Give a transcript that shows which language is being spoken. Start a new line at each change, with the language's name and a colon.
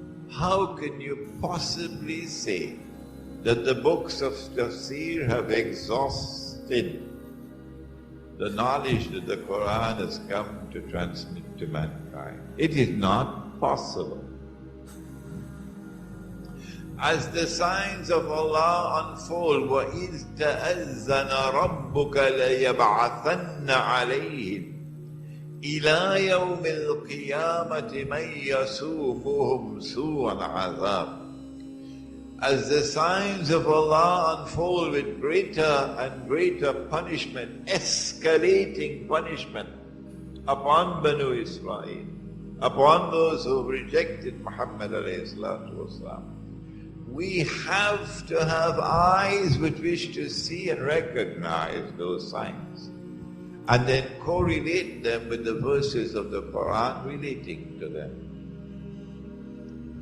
English: How can you possibly say that the books of tafsir have exhausted the knowledge that the Quran has come to transmit to mankind? It is not possible. As the signs of Allah unfold,
Arabic: وَإِذْ تَأَذَّنَ رَبُّكَ لَيَبْعَثَنَّ عَلَيْهِمْ إِلَى يَوْمِ الْقِيَامَةِ مَنْ يَسُومُهُمْ سُوءَ الْعَذَابِ.
English: as the signs of Allah unfold with greater and greater punishment, escalating punishment upon Banu Israel, upon those who rejected Muhammad alayhi salatu wasalam, we have to have eyes with which to see and recognize those signs, and then correlate them with the verses of the Quran relating to them.